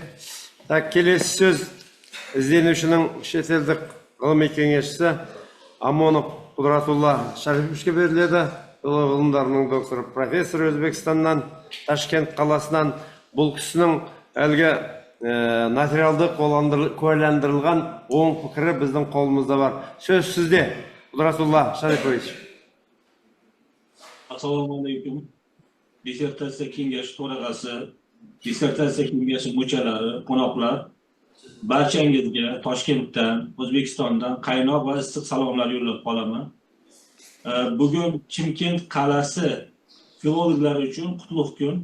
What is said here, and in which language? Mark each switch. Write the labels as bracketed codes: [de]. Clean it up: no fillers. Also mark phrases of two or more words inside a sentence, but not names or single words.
[kk] Так, келесі сөз ізденушінің шетелдік ғылыми кеңесшісі Амонов Құдратулла Шарифовичке беріледі. Ғылымдарының докторы, профессор, Өзбекстаннан, Ташкент қаласынан. Бұл кісінің әлгі материалды куәландырылған оң пікірі біздің қолымызда бар. Сөз сізде, Құдратулла Шарифович. [uz] Assalomualaikum. Dissertatsiya kengashi төрағасы, dissertatsiya kengashi muchalari, qo'noqlar, barchangizga Toshkentdan, O'zbekistondan qaynoq va issiq salomlar yo'llab qolaman. Bugun Chimkent qalasi filologlar uchun qutlug' kun.